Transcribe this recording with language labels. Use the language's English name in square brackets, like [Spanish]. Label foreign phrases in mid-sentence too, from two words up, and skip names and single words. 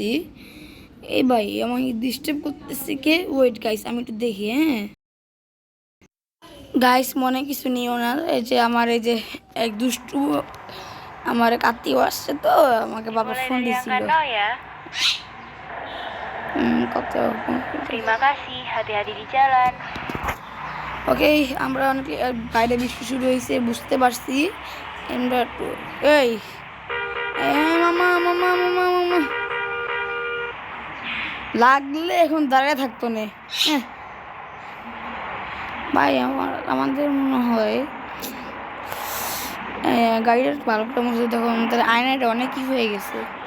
[Bangla] এই ভাই আমাকে ডিস্টার্ব করতেছে কে? [English] wait guys, [Bangla] আমি একটু দেখি। হ্যাঁ গাইস, মনে কিছু নিও না, এই যে আমার এই যে এক দুষ্টু আমার এক আত্মীয় আসছে, তো আমাকে বাবা ফোন দিছিল। কত [Indonesian] Terima kasih, hati-hati di jalan. [Bangla] ওকে, আমরা অনেক বাইরে বৃষ্টি শুরু হয়েছে, বুঝতে পারছি। আমরা এই মামা মামা মামা মামা লাগলে এখন দাঁড়িয়ে থাকতো না। ভাই আমাদের মনে হয় গাড়িটার বাল্বটা মধ্যে তখন আমাদের আয়নাটা অনেক কি হয়ে গেছে।